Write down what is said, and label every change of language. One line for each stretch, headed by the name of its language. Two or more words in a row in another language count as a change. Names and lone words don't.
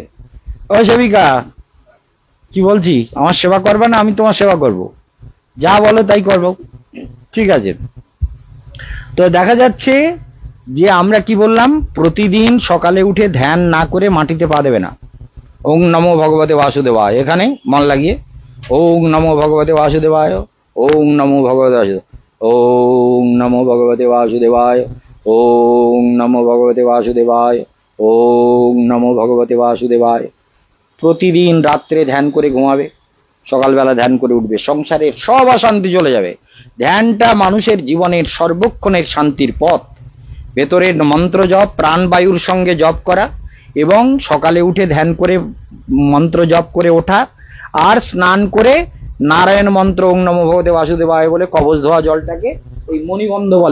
Bangla: ও সেবিকা, কি বলছি, আমার সেবা করবে না, আমি তোমার সেবা করব, যা বলো তাই করবো, ঠিক আছে? তো দেখা যাচ্ছে যে আমরা কি বললাম, প্রতিদিন সকালে উঠে ধ্যান না করে মাটিতে পা দেবে না।
Sanskrit: ওং নমো ভগবতে বাসুদেবায়,
Bangla: এখানে মন লাগিয়ে,
Sanskrit: ওং নমো ভগবতে বাসুদেবায়, ওং নমো ভগবতে বাসুদেবায়, ওং নমো ভগবতে বাসুদেবায়, ওং নমো ভগবতে বাসুদেবায়, ওং নমো ভগবতে বাসুদেবায়।
Bangla: প্রতিদিন রাত্রে ধ্যান করে ঘুমাবে, সকালবেলা ধ্যান করে উঠবে, সংসারের সব অশান্তি চলে যাবে। ধ্যানটা মানুষের জীবনের সর্বক্ষণের শান্তির পথ। ভেতরের মন্ত্র জপ, প্রাণবায়ুর সঙ্গে জপ করা, এবং সকালে উঠে ধ্যান করে মন্ত্র জপ করে ওঠা, আর স্নান করে নারায়ণ মন্ত্র
Sanskrit: ওং নমো ভগবতে বাসুদেবায়
Bangla: বলে কবচ ধোয়া জলটাকে ওই মণিবন্ধ বলে।